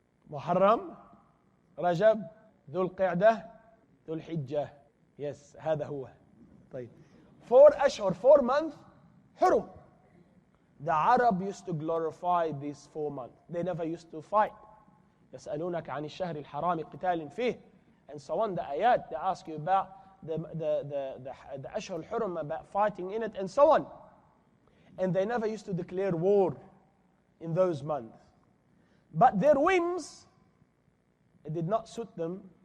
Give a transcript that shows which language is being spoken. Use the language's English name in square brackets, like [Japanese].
[English] Muharram, Rajab, Dhul Qi'dah, Dhul Hijjah. Yes, [Arabic] هذا هو. طيب. [English] 4 Ashhur, 4 months, Hurum. The Arab used to glorify these 4 months. They never used to fight. [Arabic] يسألونك عن الشهر الحرام قتال فيه. [English] And so on, the ayat, they ask you about the Ashhur al-Hurum, about fighting in it, and so on. And they never used to declare war in those months. But their whims, it did not suit them.